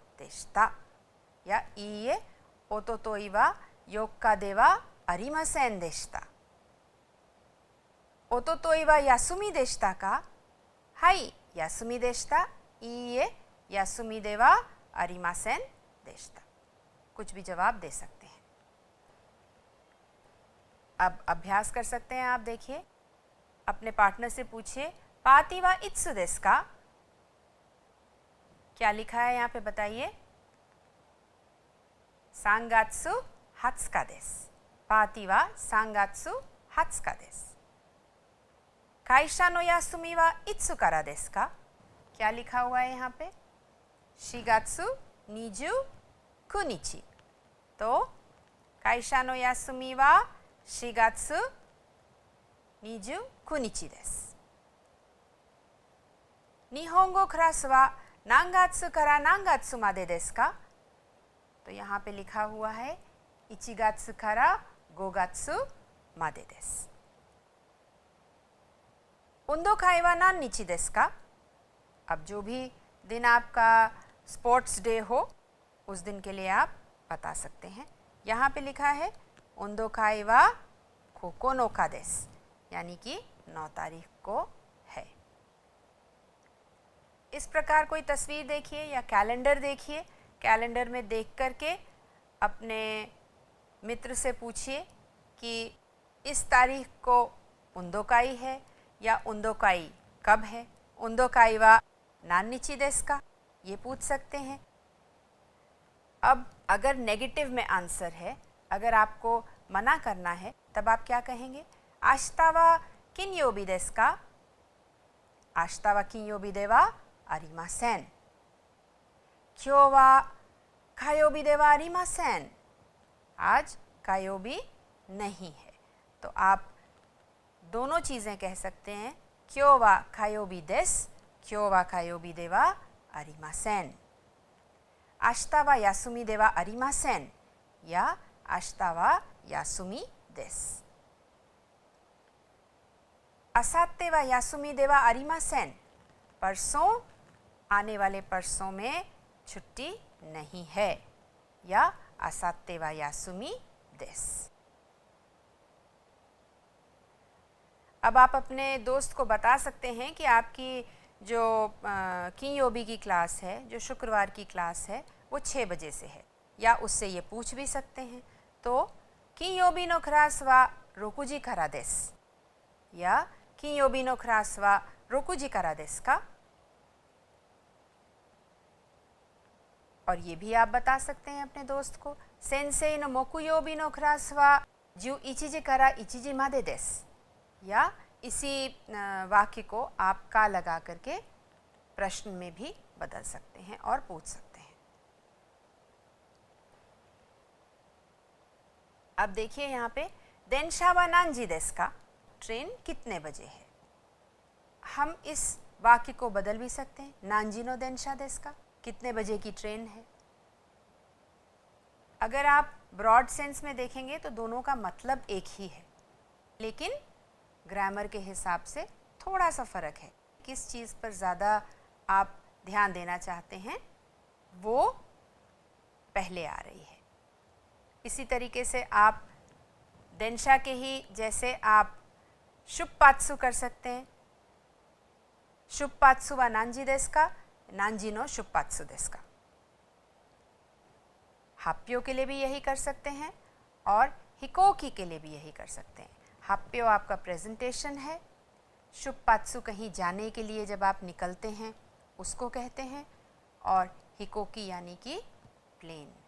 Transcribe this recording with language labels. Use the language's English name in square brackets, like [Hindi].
[Japanese] でした [Hindi] या [Japanese] いいえ、おとといは4日ではありませんでした。おとといは休みでしたか？はい、休みでした。いいえ、休みではありませんでした。 [Hindi] कुछ भी जवाब दे सकते हैं। अब अभ्यास कर सकते हैं। आप देखिए, अपने पार्टनर से पूछिए, [Japanese] पार्टी वा इत्सु देसु का? [Hindi] क्या लिखा है यहाँ पे बताइए? [Japanese] 3月20日です。パーティーは3月20日です。会社の休みはいつからですか? [Hindi] क्या लिखा हुआ है यहाँ पे? [Japanese] 4月29日。 [Hindi] तो [Japanese] 会社の休みは4月29日です。日本語クラスは何月から何月までですか? [Hindi] तो यहाँ पे लिखा हुआ है [Japanese] 1月から5月までです。運動会は何日ですか? [Hindi] अब जो भी दिन आपका स्पोर्ट्स डे हो उस दिन के लिए आप बता सकते हैं। यहाँ पे लिखा है [Japanese] 運動会は9日です、 [Hindi] यानी कि 9 तारीख को है। इस प्रकार कोई तस्वीर देखिए या कैलेंडर देखिए। कैलेंडर में देख करके अपने मित्र से पूछिए कि इस तारीख को उंदोकाई है या उंदोकाई कब है। [Japanese] उंदोकाई वा नान्निची देसु का, [Hindi] ये पूछ सकते हैं। अब अगर नेगेटिव में आंसर है, अगर आपको मना करना है, तब आप क्या कहेंगे? [Japanese] आशिता वा किन्योबी देसु का? आशिता वा किन्योबी दे वा आरिमासेन। 今日は火曜日ではありません。 [Hindi] आज火曜日नहीं है। तो आप दोनों चीज़ें कह सकते हैं। [Japanese] 今日は火曜日です。今日は火曜日ではありません。明日は休みではありません。 [Hindi] या [Japanese] 明日は休みです。明後日は休みではありません。 [Hindi] परसों आने वाले परसों में छुट्टी नहीं है या [Japanese] आसाते वा यासुमी देस। [Hindi] अब आप अपने दोस्त को बता सकते हैं कि आपकी जो कियोबी की क्लास है, जो शुक्रवार की क्लास है, वो 6 बजे से है, या उससे ये पूछ भी सकते हैं। तो [Japanese] कियोबी नो क्लास वा रोकुजी करा देस [Hindi] या [Japanese] कियोबी नो क्लास वा रोकुजी करा देस का? [Hindi] और ये भी आप बता सकते हैं अपने दोस्त को, [Japanese] सेंसेई नो मोकुयोबी नो क्लास वा 11時から1時までです। [Hindi] या इसी वाक्य को आप का लगा करके प्रश्न में भी बदल सकते हैं और पूछ सकते हैं। अब देखिए यहाँ पे [Japanese] देनशा वा नांजी देसु का? [Hindi] ट्रेन कितने बजे है? हम इस वाक्य को बदल भी सकते हैं। [Japanese] नांजी नो देनशा देसु का? [Hindi] कितने बजे की ट्रेन है? अगर आप ब्रॉड सेंस में देखेंगे तो दोनों का मतलब एक ही है, लेकिन ग्रामर के हिसाब से थोड़ा सा फ़र्क है। किस चीज़ पर ज़्यादा आप ध्यान देना चाहते हैं वो पहले आ रही है। इसी तरीके से आप देनशा के ही जैसे आप शुप्पात्सु कर सकते हैं। [Japanese] शुप्पात्सु वा नांजी देसु का? नांजी नो शुप्पात्सु देसु का? [Hindi] हाप्यो के लिए भी यही कर सकते हैं और हिकोकी के लिए भी यही कर सकते हैं। हाप्यो आपका प्रेजेंटेशन है, शुप्पात्सु कहीं जाने के लिए जब आप निकलते हैं उसको कहते हैं, और हिकोकी यानी कि प्लेन।